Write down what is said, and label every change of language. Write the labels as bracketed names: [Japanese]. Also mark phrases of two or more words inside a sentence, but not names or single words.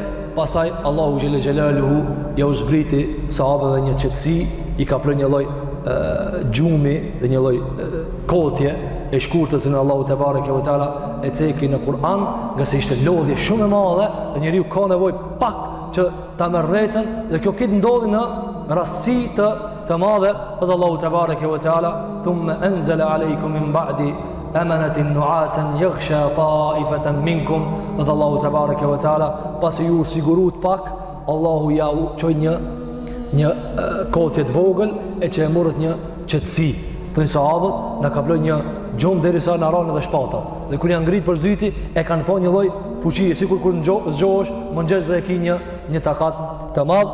[Albanian] Pastaj Allahu [Arabic] جل جلاله [Albanian] ja u zbriti sahabëve një qetësi, i ka plë një lloj gjumi dhe një lloj kotje e shkurtës në Allahu [Arabic] تبارك وتعالى [Albanian] e ceki në Kur'an, nga se ishte lodhje shumë e madhe dhe njeriu ka nevojë pak që ta merr veten, dhe kjo këtë ndodhi në rastësi të madhe. [Arabic] Dhe Allahu تبارك وتعالى ثم أنزل عليكم من بعد أمنة نعاسا يغشى طائفة منكم. [Albanian] Dhe Allahu [Arabic] تبارك وتعالى [Albanian] pasi ju sigurut pak, Allahu ja u çoi një kotje të vogël e që e morët një qetësi. Të një sahabët në ka ploj një gjumë derisa në ranë dhe shpata, dhe kur janë ngritë për zyti e kanë po një lloj fuqie, sikur kur zgjohesh mëngjes dhe e ki një takat të madh.